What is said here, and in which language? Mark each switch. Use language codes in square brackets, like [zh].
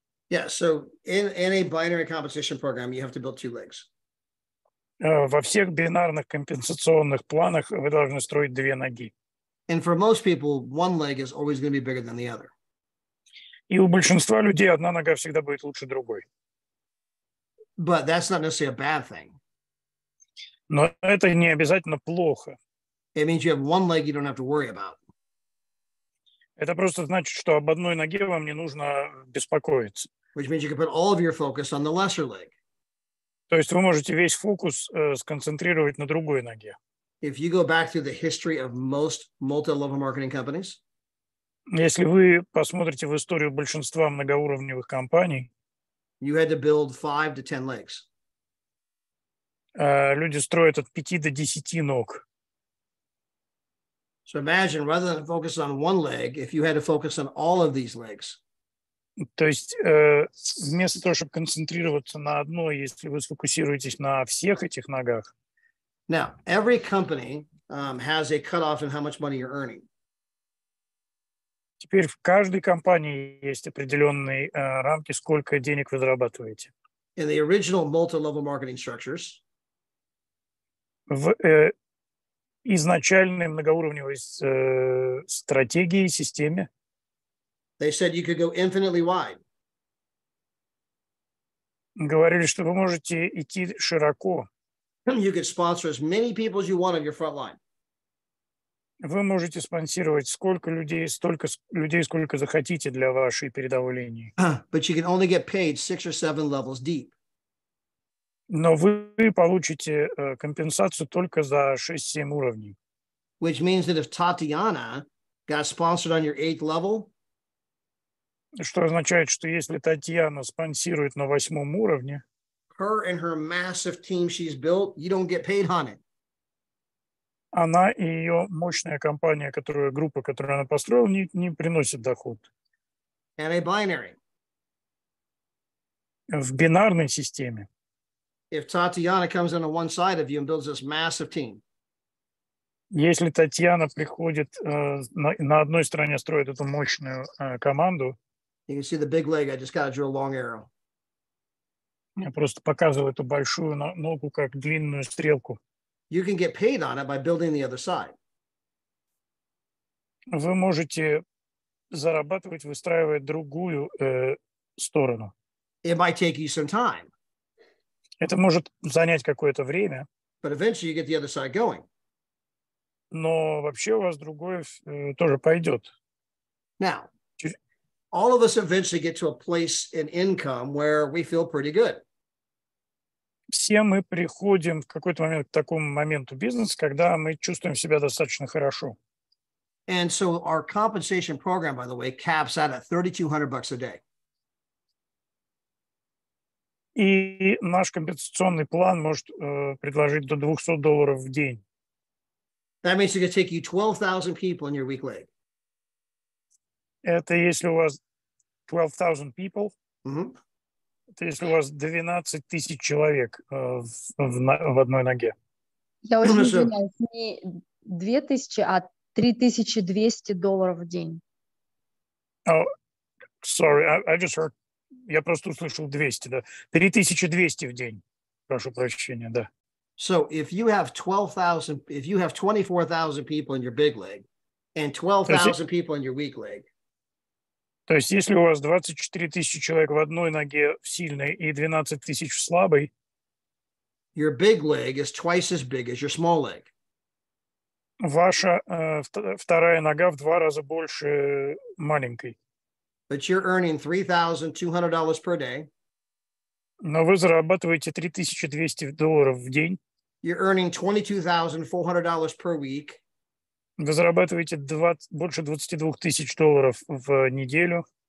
[en] Yeah, so in a binary compensation program, you have to build 2 legs. [ru] Во всех бинарных компенсационных планах вы должны строить 2 ноги. [en] And for most people, one leg is always going to be bigger than the other. [ru] И у большинства людей одна нога всегда будет лучше другой. [en] But that's not necessarily a bad thing. [ru] Но это не обязательно плохо. [en] It means you have one leg you don't have to worry about. [ru] Это просто значит, что об одной ноге вам не нужно беспокоиться. [en] Which means you can put all of your focus on the lesser leg. [ru] То есть вы можете весь фокус сконцентрировать на другой ноге. [en] If you go back through the history of most multi-level marketing companies, [ru] если вы посмотрите в историю большинства многоуровневых компаний, [en] you had to build 5 to 10 legs. [ru] Люди строят от 5 до 10 ног. [en] So imagine, rather than focus on one leg, if you had to focus on all of these legs. [ru] То есть вместо того, чтобы концентрироваться на одной, если вы сфокусируетесь на всех этих ногах. [en] Now, every company has a cutoff in how much money you're earning. [ru] Теперь в каждой компании есть определенные рамки, сколько денег вы зарабатываете. [en] In the original multi-level marketing structures, [ru] В изначальной многоуровневой стратегии, системе [en] they said you could go infinitely wide. [ru] говорили, что вы можете идти широко. [en] You could sponsor as many people as you want on your front line. [ru] Вы можете спонсировать столько людей, сколько захотите для вашей передовой линии. [en] But you can only get paid 6 or 7 levels deep. [ru] Но вы получите компенсацию только за 6-7 уровней. [en] Which means that if Tatiana got sponsored on your 8th level, [ru] Что означает, что если Татьяна спонсирует на 8-м уровне, [en] her and her massive team she's built, you don't get paid on it. [ru] она и ее мощная компания, группа, которую она построила, не приносит доход. [en] And a binary. [ru] В бинарной системе, [en] If Tatiana comes in on one side of you and builds this massive team, [ru] если Татьяна приходит на одной стороне, строит эту мощную команду, [en] you can see the big leg. I just got to drill a long arrow. [ru] я просто показываю эту большую ногу как длинную стрелку. [en] You can get paid on it by building the other side. [ru] Вы можете зарабатывать, выстраивая другую сторону. [en] It might take you some time, [ru] Это может занять какое-то время, [en] but eventually you get the other side going. [ru] но вообще у вас другое тоже пойдет. [en] Now, all of us eventually get to a place in income where we feel pretty good. [ru] Все мы приходим в какой-то момент к такому моменту бизнеса, когда мы чувствуем себя достаточно хорошо. [en] And so our compensation program, by the way, caps out at $3,200 a day. [ru] И наш компенсационный план может предложить до $200 в день. [en] That means it's going to take you 12,000 people in your weak leg. [ru] Это если у вас 12,000 people, Mhm. это если у вас 12 тысяч человек в одной ноге. Я очень Хорошо. извиняюсь, не 2000, а $3,200 в день. [en] Oh, sorry, I just heard. [ru] Я просто услышал 200, да. 3200 в день. Прошу прощения, да. [en] So if you have 24,000 people in your big leg and 12,000 people in your weak leg, [ru] То есть если у вас 24 тысячи человек в одной ноге в сильной и 12 тысяч в слабой, [en] your big leg is twice as big as your small leg. [ru] ваша вторая нога в 2 раза больше маленькой. [en] But you're earning $3,200 per day. [ru] Но вы зарабатываете $3200 в день. [en] You're earning $22,400 per week. [ru] Вы зарабатываете больше $22 тысяч в неделю.